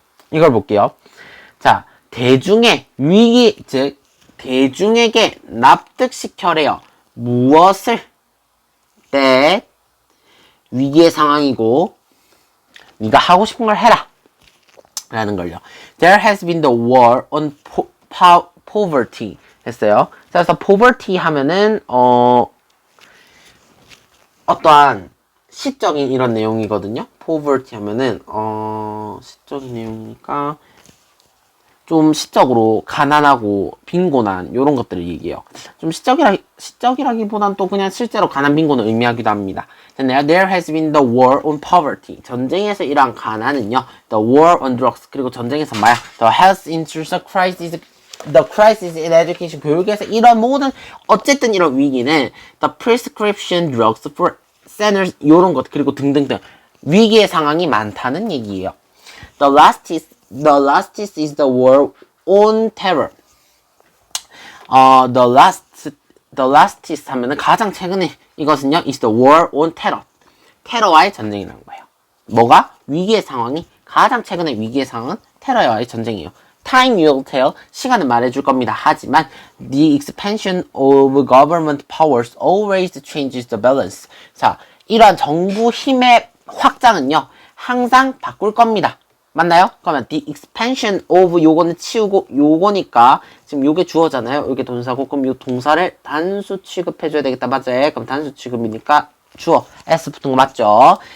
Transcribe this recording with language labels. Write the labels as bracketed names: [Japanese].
[Korean] 이걸 볼게요. 자, 대중의 위기, 즉 대중에게 납득시켜래요. 무엇을? that 위기의 상황이고 네가 하고 싶은 걸 해라 라는 걸요. [English] There has been the war on poverty 했어요. [Korean] 그래서 poverty 하면은 어떠한 시적인 이런 내용이거든요. poverty 하면은 시적인 내용이니까 좀 시적으로 가난하고 빈곤한 이런 것들을 얘기해요. 좀 시적이라기보단 또 그냥 실제로 가난 빈곤을 의미하기도 합니다. [English] There has been the war on poverty. [Korean] 전쟁에서 이러한 가난은요. [English] The war on drugs. [Korean] 그리고 전쟁에서 마약. [English] The health insurance crisis. The crisis in education. [Korean] 교육에서 이런 모든 어쨌든 이런 위기는 [English] the prescription drugs for sinners [Korean] 이런 것 그리고 등등등 위기의 상황이 많다는 얘기예요. [English] The last is the war on terror. The last is [Korean] 하면은 가장 최근에 이것은요, [English] is the war on terror. [Korean] 테러와의 전쟁이라는 거예요. 뭐가? 위기의 상황이 가장 최근의 위기의 상황은 테러와의 전쟁이에요. [English] Time will tell. [Korean] 시간은 말해줄 겁니다. 하지만 [English] the expansion of government powers always changes the balance. [Korean] 자, 이러한 정부 힘의 확장은요, 항상 바꿀 겁니다. 맞나요? 그러면 the expansion of 요거는 치우고 요거니까 지금 요게 주어잖아요. 요게 동사고 그럼 요 동사를 단수 취급해줘야 되겠다. 맞아요? 그럼 단수 취급이니까 주어 S 붙은 거 맞죠?